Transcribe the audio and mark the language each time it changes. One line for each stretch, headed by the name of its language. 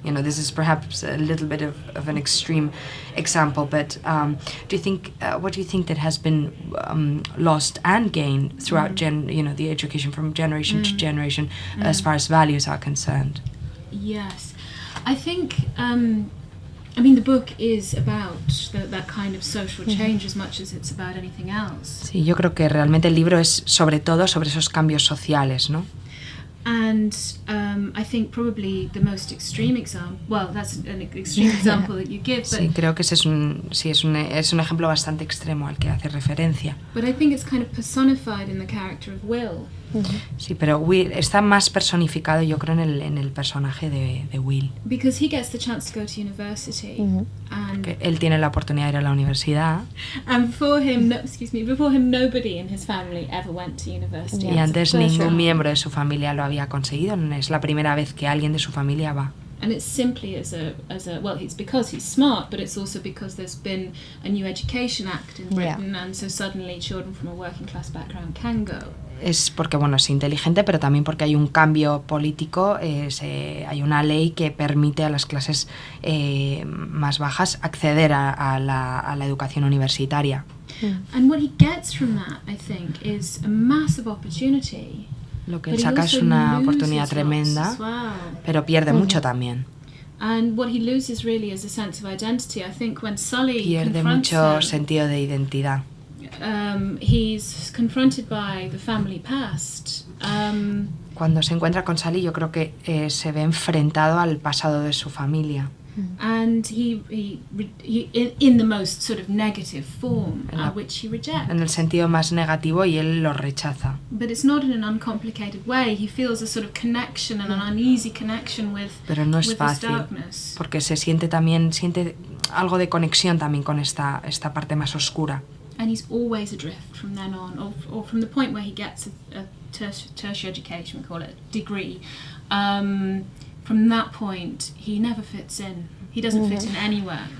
English: This is perhaps a little bit of an extreme example, but what do you think that has been lost and gained throughout the education from generation to generation as far as values are concerned? Yes, I think the book is about that kind of social change as much as it's about anything else.
Spanish: Sí, yo creo que realmente el libro es sobre todo sobre esos cambios sociales, ¿no?
English: And I think probably the most extreme example, well, that's an extreme example that you give, but
Spanish: sí, creo que ese es un ejemplo bastante extremo al que hace referencia.
English: But I think it's kind of personified in the character of Will.
Spanish: Sí, pero Will está más personificado, yo creo, en el personaje de Will.
English: Because he gets the chance to go to university, and
Spanish: que él tiene la oportunidad de ir a la universidad.
English: And before him, nobody in his family ever went to university.
Spanish: Y antes ningún miembro de su familia lo había conseguido. Es la primera vez que alguien de su familia va.
English: And it's simply as a well, it's because he's smart, but it's also because there's been a new Education Act in Britain, and so suddenly children from a working class background can go.
Spanish: Es porque, es inteligente, pero también porque hay un cambio político, hay una ley que permite a las clases más bajas acceder a la educación universitaria.
English: And what he gets from that, I think, is a massive opportunity.
Spanish: Lo que él saca es una oportunidad tremenda, pero pierde mucho también.
English: And what he loses really is a sense of identity. I think when Sully
Spanish: pierde mucho sentido de identidad.
English: He's confronted by the family past.
Spanish: Cuando se encuentra con Sally, yo creo que se ve enfrentado al pasado de su familia.
English: And he in the most sort of negative form, which he rejects.
Spanish: En el sentido más negativo, y él lo rechaza.
English: But it's not in an uncomplicated way. He feels a sort of connection and an uneasy connection with.
Spanish: Pero no es
English: with
Spanish: fácil,
English: his darkness.
Spanish: Porque siente algo de conexión también con esta parte más oscura.
English: And he's always adrift from then on, or from the point where he gets a tertiary education, we call it, degree. From that point, he never fits in. He doesn't fit in anywhere.